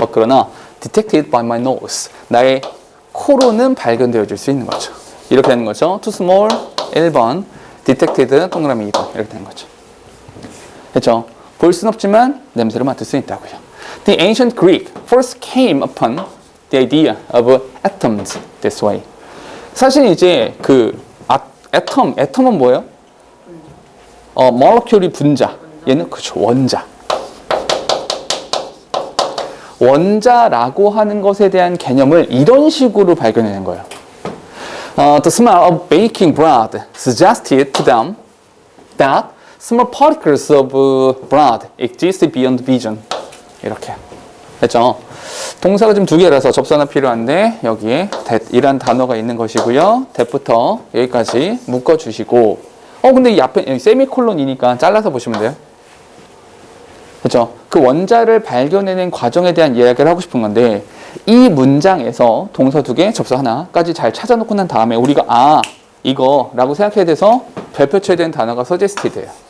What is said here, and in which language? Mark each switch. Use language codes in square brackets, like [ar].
[ko] 그러나 [en] detected by my nose. [ko] 나의 코로는 발견되어질 수 있는 거죠. 이렇게 되는 거죠. too small 1번, detected 동그라미 2번 이렇게 되는 거죠. 그렇죠? 볼 수는 없지만 냄새를 맡을 수 있다고요. [en] The ancient Greek first came upon the idea of atoms this way. [ko] 사실 이제 그 atom은 뭐예요? molecule이 분자. 얘는 그렇죠. 원자라고 하는 것에 대한 개념을 이런 식으로 발견해낸 거예요. [en] The smell of baking bread suggested to them that small particles of bread exist beyond vision. [ko] 이렇게 됐죠? 동사가 지금 두 개라서 접수 하나 필요한데 여기에 that이란 단어가 있는 것이고요. that부터 여기까지 묶어주시고 근데 이 앞에 세미콜론이니까 잘라서 보시면 돼요. 그렇죠? 그 원자를 발견해낸 과정에 대한 이야기를 하고 싶은 건데 이 문장에서 동사 두 개, 접수 하나까지 잘 찾아놓고 난 다음에 우리가 이거라고 생각해야 돼서 별표쳐야 되는 단어가 suggested예요.